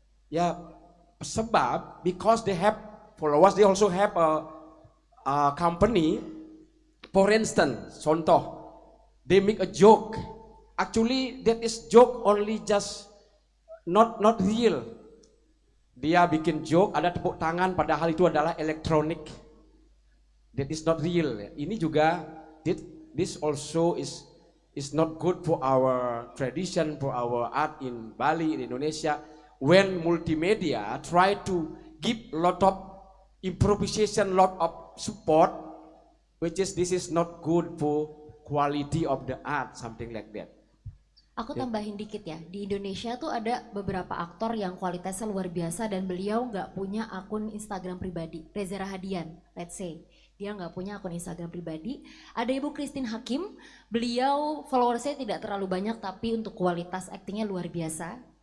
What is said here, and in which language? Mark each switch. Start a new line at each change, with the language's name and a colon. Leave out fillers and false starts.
Indonesian: Ya sebab
English: because they have followers, they also have a company. For instance, contoh, they make a joke. Actually that is joke only just not real.
Indonesian: Dia bikin joke, ada tepuk tangan padahal itu adalah elektronik.
English: That is not real.
Indonesian: Ini juga
English: this also is not good for our tradition, for our art in Bali, in Indonesia. When multimedia try to give lot of improvisation, lot of support, which is this is not good for quality of the art, something like that.
Indonesian: Aku tambahin dikit ya, di Indonesia tuh ada beberapa aktor yang kualitasnya luar biasa dan beliau nggak punya akun Instagram pribadi. Reza Rahadian,
English: let's say,
Indonesian: dia nggak punya akun Instagram pribadi. Ada Ibu Christine Hakim, beliau followersnya tidak terlalu banyak tapi untuk kualitas aktingnya luar biasa.